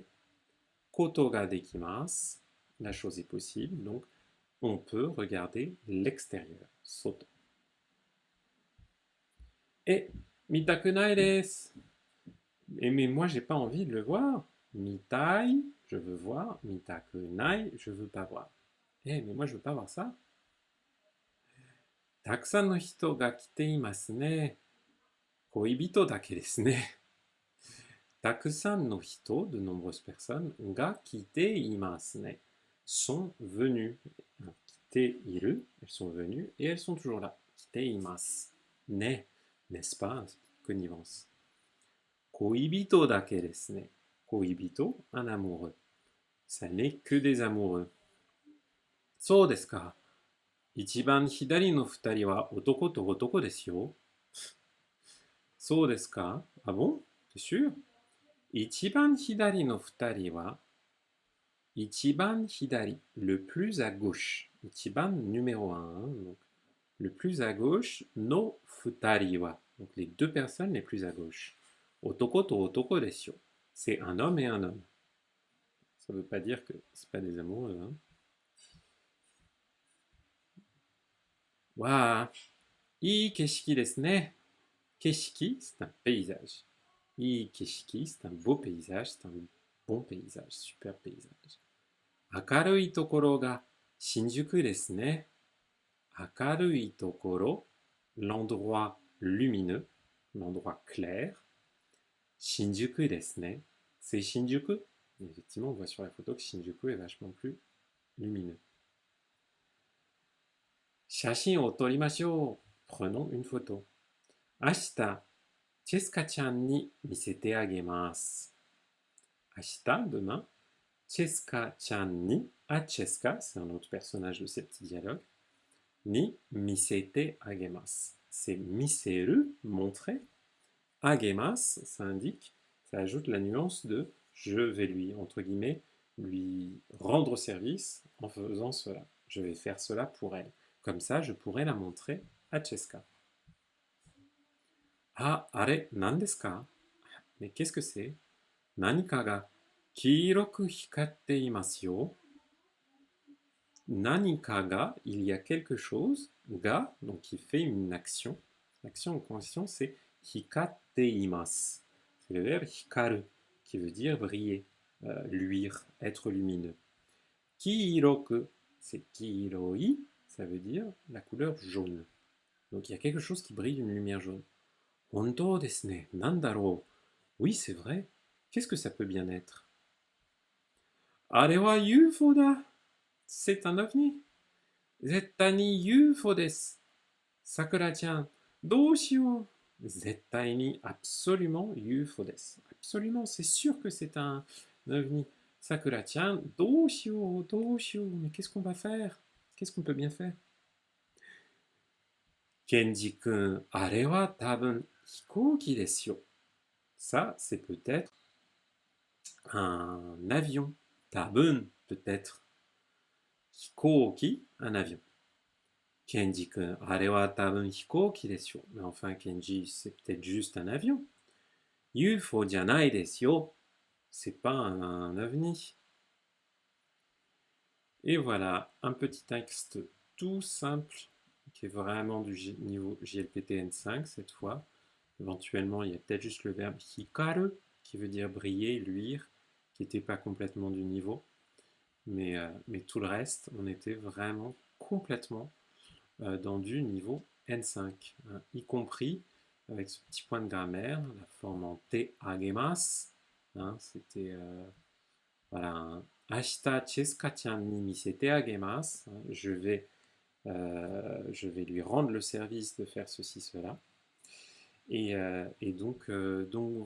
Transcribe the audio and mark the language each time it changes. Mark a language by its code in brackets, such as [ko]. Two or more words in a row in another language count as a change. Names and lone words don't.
[ja] ことができます, [fr] la chose est possible, donc on peut regarder l'extérieur. Soto. [ja] Et, 見たくないです. [fr] Mais moi, j'ai pas envie de le voir. Mitai, je veux voir. Mitakunai, je veux pas voir. Mais moi, je veux pas voir ça. [ja] たくさんの人が来ていますね. 恋人だけですね. たくさんの人, [fr] de nombreuses personnes, [ja] が来ていますね, [fr] sont venues. [ja] 来ている, [fr] elles sont venues et elles sont toujours là. [ja] 来ていますね, [fr] n'est-ce pas? [ja] Connivence. 恋人だけですね. [fr] Koibito, un amoureux. Ça n'est que des amoureux. [ja] そうですか? 一番左の二人は男と男ですよ. そうですか? [fr] Ah bon? T'es sûr? [ja] 一番左の二人は. 一番左, [fr] le plus à gauche. Ichiban numéro 1. Hein, donc, le plus à gauche, [ja] の二人は. [fr] Donc les deux personnes les plus à gauche. [ja] 男と男ですよ. [fr] C'est un homme et un homme. Ça ne veut pas dire que c'est pas des amoureux. Hein. Waouh! [ja] いい景色ですね. [fr] Keshiki, c'est un paysage. [ja] いい景色, [fr] c'est un beau paysage, c'est un bon paysage, super paysage. [ja] 明るいところが新宿ですね. 明るいところ, [fr] l'endroit lumineux, l'endroit clair. [ja] 新宿ですね. [fr] C'est Shinjuku. Effectivement, on voit sur la photo que Shinjuku est vachement plus lumineux. [ja] 写真を撮りましょう. [fr] Prenons une photo. [ja] 明日、チェスカちゃんに見せてあげます. Ashita, [fr] demain, [ja] チェスカちゃんに, [fr] à Cheska, c'est un autre personnage de ces petits dialogues, [ja] に見せてあげます. [fr] C'est miseru, montrer. Agemasu, ça indique, ça ajoute la nuance de je vais lui, entre guillemets, lui rendre service en faisant cela. Je vais faire cela pour elle. Comme ça, je pourrais la montrer à Cheska. [ja] あ、あれ、何ですか? [fr] Mais qu'est-ce que c'est? [ja] 何かが黄色く光っていますよ. 何かが, [fr] il y a quelque chose. Ga, donc qui fait une action. L'action en question, c'est [ja] 光っています. [fr] C'est le verbe hikaru, qui veut dire briller, luire, être lumineux. Kiiroku, c'est kiiroi, ça veut dire la couleur jaune. Donc il y a quelque chose qui brille d'une lumière jaune. [ja] 本当ですね、なんだろう. [fr] Oui, c'est vrai. Qu'est-ce que ça peut bien être? [ja] あれはUFOだ. [fr] C'est un ovni. [ja] 絶対にUFOです。さくらちゃん、どうしよう. 絶対に, absolument UFO desu. [fr] Absolument, c'est sûr que c'est un ovni. [ja] さくらちゃん、どうしよう. [fr] Mais qu'est-ce qu'on va faire? Qu'est-ce qu'on peut bien faire? [ja] ケンジくん、あれはたぶん飛行機ですよ. [fr] Ça, c'est peut-être un avion. Tabun, peut-être. Hikouki, un avion. [ja] ケンジくん、あれはたぶん飛行機ですよ. [fr] Mais enfin, Kenji, c'est peut-être juste un avion. [ja] UFOじゃないですよ. [fr] C'est pas un ovni. Et voilà, un petit texte tout simple, qui est vraiment du niveau JLPT N5 cette fois. Éventuellement, il y a peut-être juste le verbe hikaru, qui veut dire briller, luire, qui n'était pas complètement du niveau. Mais tout le reste, on était vraiment complètement dans du niveau N5, hein, y compris avec ce petit point de grammaire, la forme en [ja] てあげます, [fr] hein, c'était voilà, un [ja] 明日チェスカちゃんに見せてあげます, [fr] hein, je vais lui rendre le service de faire ceci, cela. Et donc voilà.